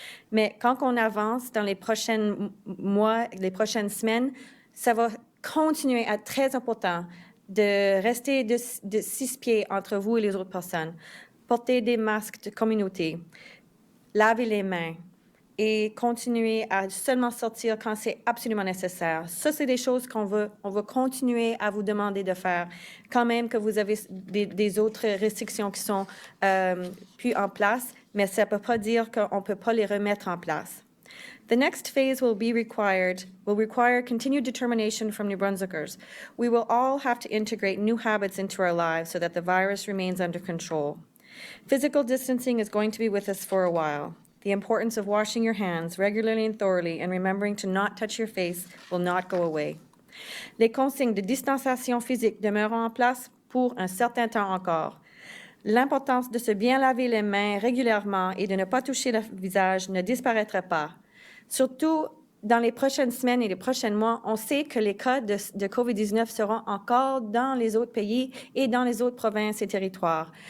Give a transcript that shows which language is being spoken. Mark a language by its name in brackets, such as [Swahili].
[French] Mais quand on avance dans les prochains mois, les prochaines semaines, ça va continuer à être très important de rester de 6 pieds entre vous et les autres personnes, porter des masques de communauté, laver les mains, et continuer à seulement sortir quand c'est absolument nécessaire. Ça, c'est des choses on va continuer à vous demander de faire, quand même que vous avez des autres restrictions qui sont plus en place, mais ça ne peut pas dire qu'on ne peut pas les remettre en place. [English] The next phase will require continued determination from New Brunswickers. We will all have to integrate new habits into our lives so that the virus remains under control. Physical distancing is going to be with us for a while. The importance of washing your hands regularly and thoroughly and remembering to not touch your face will not go away. [French] Les consignes de distanciation physique demeureront en place pour un certain temps encore. L'importance de se bien laver les mains régulièrement et de ne pas toucher le visage ne disparaîtra pas. Surtout dans les prochaines semaines et les prochains mois, on sait que les cas de COVID-19 seront encore dans les autres pays et dans les autres provinces et territoires.